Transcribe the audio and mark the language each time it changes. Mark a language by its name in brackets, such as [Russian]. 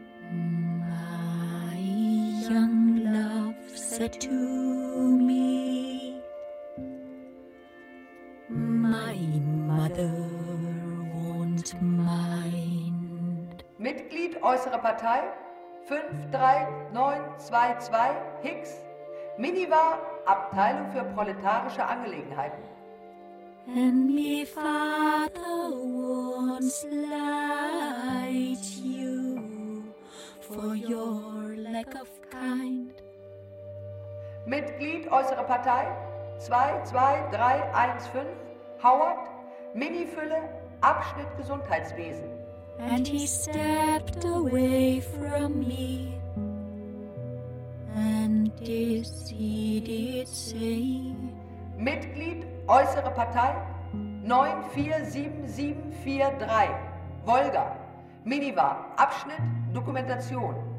[English] My young love said to me, my mother won't mind. [German] Mitglied äußerer Partei 53922 Hicks, Miniva, Abteilung für proletarische Angelegenheiten. [English] And me father won't slight you for your lack of kind. [German] Mitglied äußerer Partei 22315 Howard, Minifülle, Abschnitt Gesundheitswesen. [English] And he stepped away from me and this he did say. [German] Mitglied äußere Partei 947743 Volga, Miniva, Abschnitt Dokumentation.